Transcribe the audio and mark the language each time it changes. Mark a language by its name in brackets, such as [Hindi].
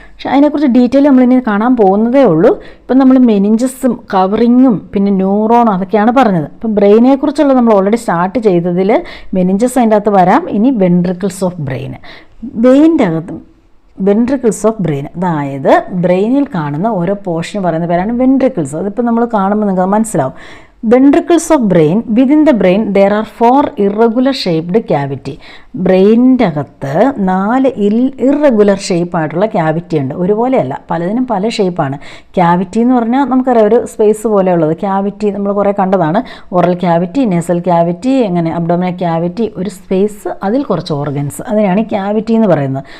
[Malayalam] പക്ഷേ അതിനെക്കുറിച്ച് ഡീറ്റെയിൽ നമ്മളിനി കാണാൻ പോകുന്നതേ ഉള്ളൂ. ഇപ്പം നമ്മൾ മെനിഞ്ചസും കവറിങ്ങും പിന്നെ ന്യൂറോണും അതൊക്കെയാണ് പറഞ്ഞത്. ഇപ്പം ബ്രെയിനെക്കുറിച്ചുള്ള നമ്മൾ ഓൾറെഡി സ്റ്റാർട്ട് ചെയ്തതിൽ മെനിഞ്ചസ് അതിൻ്റെ അകത്ത് വരാം. ഇനി വെൻട്രിക്കിൾസ് ഓഫ് ബ്രെയിൻ. വെയിൻ്റെ അകത്ത് വെൻട്രിക്കിൾസ് ഓഫ് ബ്രെയിൻ, അതായത് ബ്രെയിനിൽ കാണുന്ന ഓരോ പോർഷന് പറയുന്ന പേരാണ് വെൻട്രിക്കിൾസ്. അതിപ്പോൾ നമ്മൾ കാണുമ്പോൾ നിങ്ങൾക്ക് മനസ്സിലാവും. [English] Ventricles of brain. Within the brain there are 4 irregular shaped cavity. [Malayalam] ബ്രെയിനിൻ്റെ അകത്ത് 4 ഇറഗുലർ ഷേപ്പായിട്ടുള്ള ക്യാവിറ്റി ഉണ്ട്. ഒരുപോലെയല്ല, പലതിനും പല ഷേപ്പാണ്. ക്യാവിറ്റി എന്ന് പറഞ്ഞാൽ നമുക്കറിയാം ഒരു സ്പേസ് പോലെയുള്ളത്. ക്യാവിറ്റി നമ്മൾ കുറേ കണ്ടതാണ്. ഓറൽ ക്യാവിറ്റി, നേസൽ ക്യാവിറ്റി, അങ്ങനെ അബ്ഡോമിനൽ ക്യാവിറ്റി, ഒരു സ്പേസ്, അതിൽ കുറച്ച് ഓർഗൻസ്, അതിനാണ് ക്യാവിറ്റി എന്ന് പറയുന്നത്.